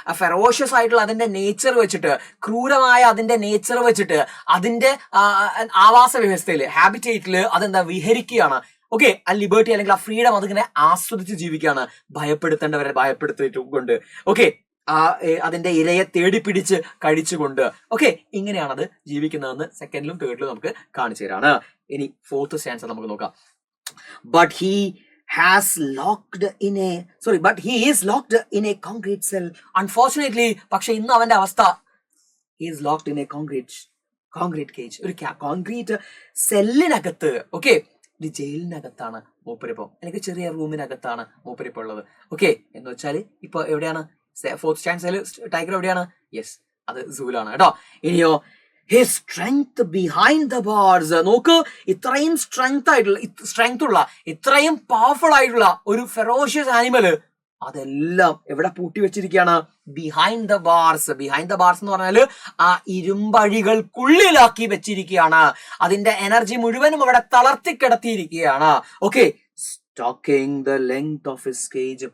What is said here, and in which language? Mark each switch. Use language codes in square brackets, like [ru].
[ml] ആ ഫെറോഷ്യസ് ആയിട്ടുള്ള അതിന്റെ നേച്ചർ വെച്ചിട്ട്, ക്രൂരമായ അതിന്റെ നേച്ചർ വെച്ചിട്ട് അതിന്റെ ആവാസ വ്യവസ്ഥയിൽ, ഹാബിറ്റേറ്റിൽ അതെന്താ വിഹരിക്കുകയാണ്. ഓക്കെ, ആ ലിബർട്ടി അല്ലെങ്കിൽ ആ ഫ്രീഡം അതിങ്ങനെ ആസ്വദിച്ച് ജീവിക്കുകയാണ്, ഭയപ്പെടുത്തേണ്ടവരെ ഭയപ്പെടുത്തിക്കൊണ്ട്. ഓക്കെ, അതിന്റെ ഇരയെ തേടി പിടിച്ച് കഴിച്ചുകൊണ്ട്. ഓക്കെ, ഇങ്ങനെയാണ് അത് ജീവിക്കുന്നതെന്ന് സെക്കൻഡിലും തേർഡിലും നമുക്ക് കാണിച്ചു തരാണ്. ഇനി ഫോർത്ത് സ്റ്റാൻസർ നമുക്ക് നോക്കാം. [en] But he is locked in a concrete cell. Unfortunately, [ml] പക്ഷെ ഇന്ന് അവന്റെ അവസ്ഥ, [en] he is locked in a concrete cage, [ml] ഒരു കോൺക്രീറ്റ് സെല്ലിനകത്ത്. ഓക്കെ, ഒരു ജയിലിനകത്താണ് മൂപ്പരിപ്പോ, അല്ലെങ്കിൽ ചെറിയ റൂമിനകത്താണ് മൂപ്പരിപ്പോ ഉള്ളത്. ഓക്കെ, എന്ന് വെച്ചാൽ ഇപ്പൊ എവിടെയാണ് ഫോർത്ത് സ്റ്റാൻസയിൽ ടൈഗർ എവിടെയാണ്? യെസ്, അത് സൂലാണ് കേട്ടോ. [en] ഇനിയോ his strength behind the bars. [ml] നോക്ക്, ഇത്രയും സ്ട്രെങ്ത് ഉള്ള ഇത്രയും പവർഫുൾ ആയിട്ടുള്ള ഒരു ഫെറോഷ്യസ് ആനിമൽ അതെല്ലാം എവിടെ പൂട്ടി വെച്ചിരിക്കുകയാണ്? [en] Behind the bars. [ml] Behind the bars എന്ന് പറഞ്ഞാൽ ആ ഇരുമ്പഴികൾക്കുള്ളിലാക്കി വെച്ചിരിക്കുകയാണ്. അതിന്റെ എനർജി മുഴുവനും അവിടെ തളർത്തി കിടത്തിയിരിക്കുകയാണ്. Okay, [en] Stalking the length of his cage.